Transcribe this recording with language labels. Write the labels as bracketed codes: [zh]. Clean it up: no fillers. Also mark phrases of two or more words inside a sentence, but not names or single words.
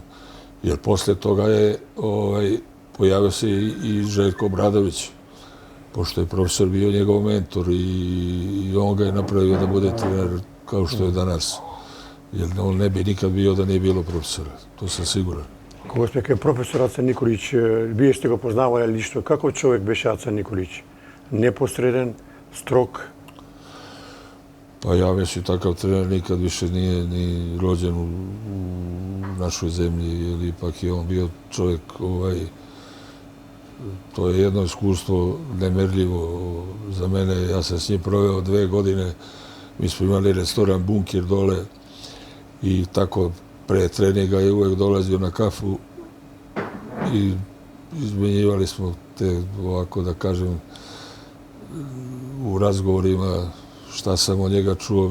[sr] Jer posle toga je pojavio se i Željko Obradović, pošto je profesor bio njegov mentor i on ga je napravio da bude trener kao što je danas. Jer on ne bi nikad bio da nije bilo profesora, to sam siguran. [mk] Кога сме кај професор Аца Николич, вие сте го познавали лично. Каков човек беше Аца Николич? Непосреден, строг? [sr] Pa ja mislim takav trener nikad više nije ni rođen u našoj zemlji, jer ipak je on bio čovjek, to je jedno iskustvo nemerljivo za mene. Ja sam s njim proveo 2 godine, mi smo imali restoran Bunker dole i tako pre treninga je uvek dolazio na kafu i izmenjivali smo te, ovako da kažem, u razgovorima šta sam od njega čuo.